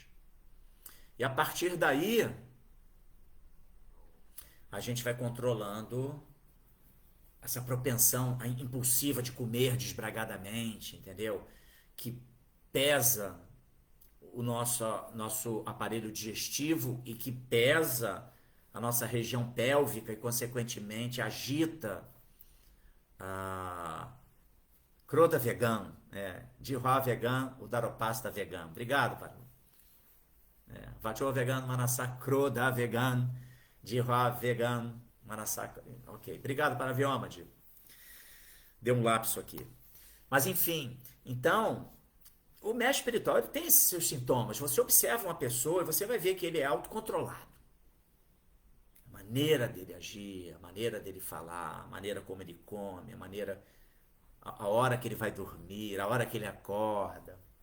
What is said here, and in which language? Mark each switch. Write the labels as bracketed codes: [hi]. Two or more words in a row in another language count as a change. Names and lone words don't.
[pt] E a partir daí, a gente vai controlando essa propensão impulsiva de comer desbragadamente, entendeu? Que pesa o nosso aparelho digestivo e que pesa a nossa região pélvica e, consequentemente, agita a [sa] Croda vegan, Dirhá vegan, o Daropasta vegan. [pt] Obrigado, Paru. [sa] Vachô vegan, Manassá Croda vegan, Dirhá vegan, Manassá. [pt] Ok, obrigado, Paraviômade. Deu um lapso aqui. Mas, enfim, então, o mestre espiritual ele tem esses seus sintomas. Você observa uma pessoa e você vai ver que ele é autocontrolado. A maneira dele agir, a maneira dele falar, a maneira como ele come, a hora que ele vai dormir, a hora que ele acorda.